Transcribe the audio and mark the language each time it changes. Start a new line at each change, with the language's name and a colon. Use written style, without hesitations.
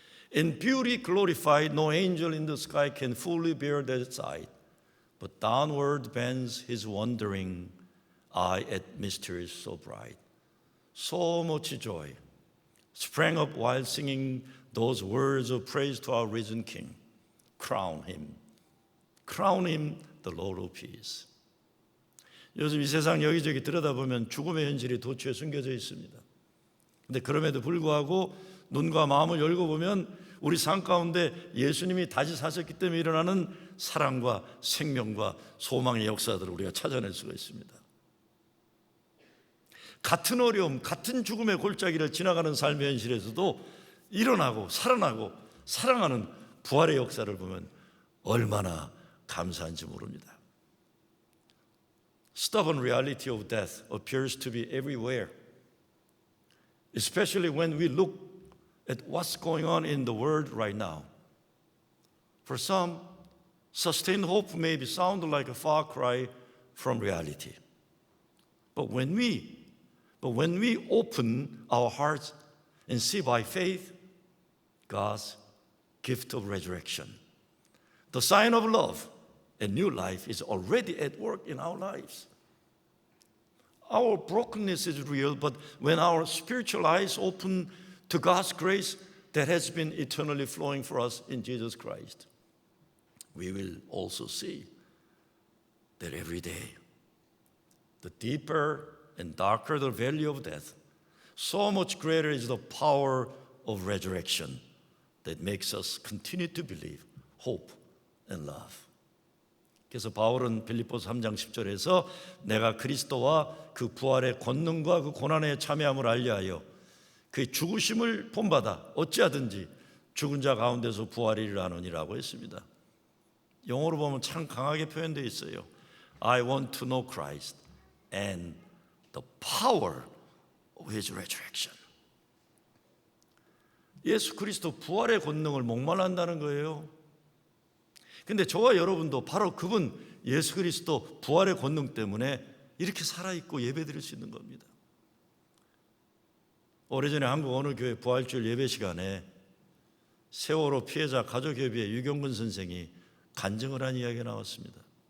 English: In beauty glorified, no angel in the sky can fully bear that sight, but downward bends his wondering eye at mysteries so bright. So much joy sprang up while singing those words of praise to our risen King. Crown him the Lord of peace.
Korean: 요즘 이 세상 여기저기 들여다보면 죽음의 현실이 도처에 숨겨져 있습니다. 근데 그럼에도 불구하고 눈과 마음을 열고 보면 우리 삶 가운데 예수님이 다시 사셨기 때문에 일어나는 사랑과 생명과 소망의 역사들을 우리가 찾아낼 수가 있습니다. 같은 어려움, 같은 죽음의 골짜기를 지나가는 삶의 현실에서도 일어나고 살아나고 사랑하는 부활의 역사를 보면 얼마나 감사한지 모릅니다.
English: Stubborn reality of death appears to be everywhere, especially when we look at what's going on in the world right now. For some, sustained hope may sound like a far cry from reality. But when we open our hearts and see by faith God's gift of resurrection, the sign of love and new life is already at work in our lives. Our brokenness is real, but when our spiritual eyes open to God's grace that has been eternally flowing for us in Jesus Christ, we will also see that every day, the deeper and darker the valley of death, so much greater is the power of resurrection that makes us continue to believe, hope, and love.
Korean: 그래서 바울은 빌립보서 3장 10절에서 내가 그리스도와 그 부활의 권능과 그 고난에 참여함을 알려하여 그의 죽으심을 본받아 어찌하든지 죽은 자 가운데서 부활이라 하느니라고 했습니다. 영어로 보면 참 강하게 표현되어 있어요.
English: I want to know Christ and the power of His resurrection.
Korean: 예수 그리스도 부활의 권능을 목말한다는 거예요. 근데 저와 여러분도 바로 그분 예수 그리스도 부활의 권능 때문에 이렇게 살아있고 예배드릴 수 있는 겁니다. 오래전에 한국 어느 교회 부활주일 예배 시간에 세월호 피해자 가족협의회 유경근 선생이 간증을 한 이야기가 나왔습니다.